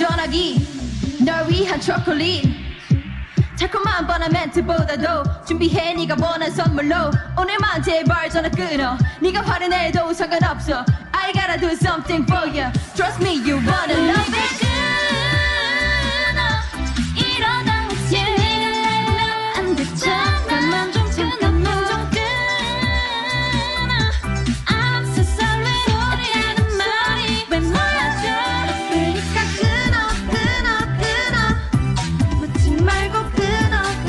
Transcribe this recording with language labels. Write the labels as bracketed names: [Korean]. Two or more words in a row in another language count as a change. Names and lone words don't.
[Korean] 여기 널 위한 초콜릿 달콤한 뻔한 멘트보다도 준비해 네가 원한 선물로 오늘만 제발 전화 끊어 네가 화를 내도 상관없어 [English] I gotta do something for you Trust me you wanna love it [Korean] 이러다 혹시 네가 알면 안 됐잖아 잠깐만 좀 끊어 [English] I'm so sorry [Korean] 소리라는 말이 왜 맞아 그러니까 끊어 묻지 말고 끊어